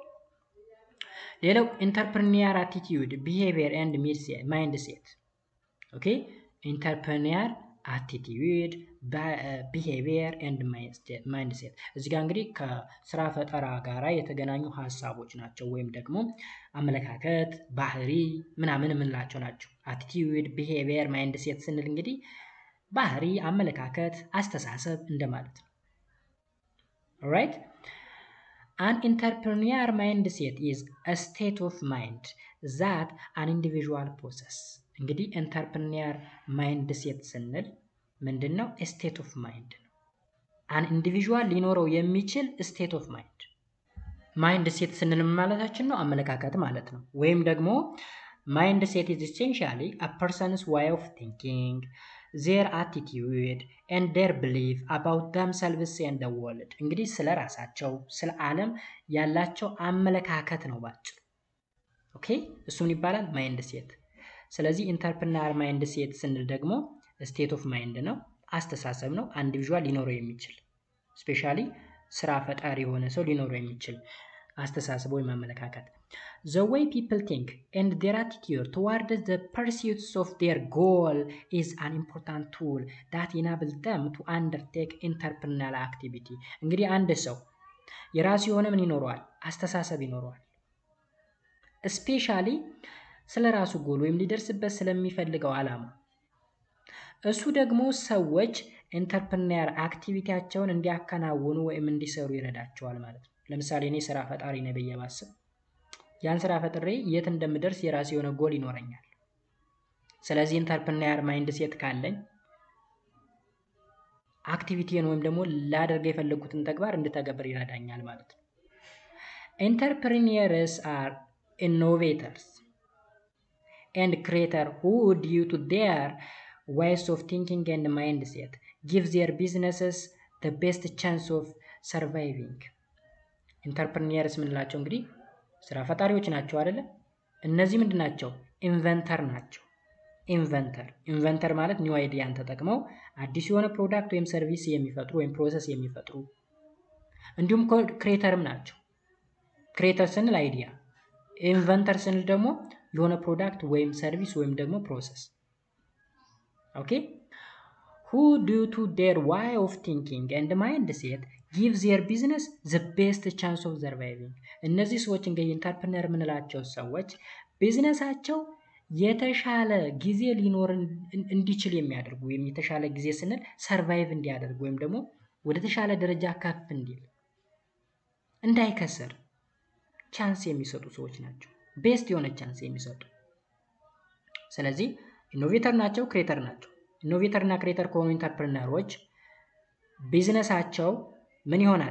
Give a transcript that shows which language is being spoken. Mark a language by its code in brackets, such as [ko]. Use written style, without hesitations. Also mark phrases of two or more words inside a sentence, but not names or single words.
[am] ሌላው [en] entrepreneur attitude behavior and mindset okay entrepreneur attitude behavior and mindset [am] እዚህ ጋር እንግዲህ ከስራ ፈጠራ ጋራ የተገናኙ ሐሳቦች ናቸው ወይም ደግሞ አመለካከት ባህሪ ምናምን ምንላቸው ናቸው [en] attitude behavior mindset [am] ስንል እንግዲህ ባህሪ አመለካከት አስተሳሰብ እንደማለት ነው [en] ኦልራይት An entrepreneur mindset is a state of mind that an individual possesses. [am] እንግዲህ [en] entrepreneur mindset [am] ስንል ምንድነው? [en] state of mind ነው። an individual [am] ሊኖረው የሚችል [en] state of mind. mindset [am] ስንል ማለታችን ነው አመለካከት ማለት ነው። ወይም ደግሞ [en] mindset is essentially a person's way of thinking, their attitude and their belief about themselves and the world [am] እንግዲህ ስለ ራሳቸው ስለ ዓለም ያላቸው አመለካከት ነው ባጭሩ ኦኬ እሱን ይባላል [en] mind set ስለዚህ entrepreneur mind set [am] ስንል ደግሞ [en] state of mind [am] ነው አስተሳሰብ ነው ኢንዲቪጁዋል ሊኖረው የሚችል ስፔሻሊ ስራ ፈጣሪ የሆነ ሰው ሊኖረው የሚችል አስተሳሰብ ወይ አመለካከት [en] The way people think and their attitude toward the pursuits of their goal is an important tool that enables them to undertake entrepreneurial activity. [am] እንግዲህ አንድ ሰው የራሱ የሆነ ምን ይኖረዋል አስተሳሰብ ይኖረዋል ስፔሻሊ ስለ ራሱ ጎል ወይም ሊደርስበት ስለሚፈልገው ዓላማ እሱ ደግሞ ሰዎች [en] entrepreneur activity [am] እንዲያከናውኑ ወይም እንዲሰሩ ይረዳቸዋል ማለት ነው ለምሳሌ እኔ ስራ ፈጣሪ ነኝ በየባሰብ ያን ስራ ፈጥሬ የት እንደምደርስ የራሴ የሆነ ጎል ይኖረኛል ስለዚህ [en] entrepreneur mind set [am] ካለኝ [en] አክቲቪቲን [am] ወይም ደግሞ ላደርግ የፈለኩትን ተግባር እንድተገብር ይረዳኛል ማለት ነው [en] Entrepreneurs are innovators and creators who due to their ways of thinking and mindset give their businesses the best chance of surviving Entrepreneurs ምንላቸው [am] እንግዲህ ስራ ፈጣሪዎች ናቸው አይደለ እነዚህ ምንድናቸው ኢንቨንተር ናቸው ኢንቨንተር ማለት [en] new idea [am] ተጠቅመው አዲስ የሆነ ፕሮዳክት ወይም ሰርቪስ የሚፈጥሩ ወይም ፕሮሰስ የሚፈጥሩ እንዲሁም ክሬተርም ናቸው [en] ክሬተር ስንል idea inventor [am] ስንል ደግሞ የሆነ [en] ፕሮዳክት ወይም ሰርቪስ [am] ወይም ደግሞ [en] process okay who due to their way of thinking and mindset give their business the best chance of surviving [am] እነዚህ ሰዎች እንግዲህ ኢንተርፕረነር ምንላቸው ሰዎች ቢዝነሳቸው የተሻለ ጊዜ ሊኖር እንዲችል የሚያደርጉ ወይም የተሻለ ጊዜ ስንል ሰርቫይቭ እንዲያደርግ ወይም ደግሞ ወደ ተሻለ ደረጃ ከፍ እንዲል እንዳይከስር ቻንስ የሚሰጡ ሰዎች ናቸው። ቤስት የሆነ ቻንስ የሚሰጡ። ስለዚህ ኢኖቬተር ናቸው፣ ክሬተር ናቸው። ኢኖቬተር እና ክሬተር ከሆኑ ኢንተርፕረነሮች ቢዝነሳቸው ምን ይሆናል?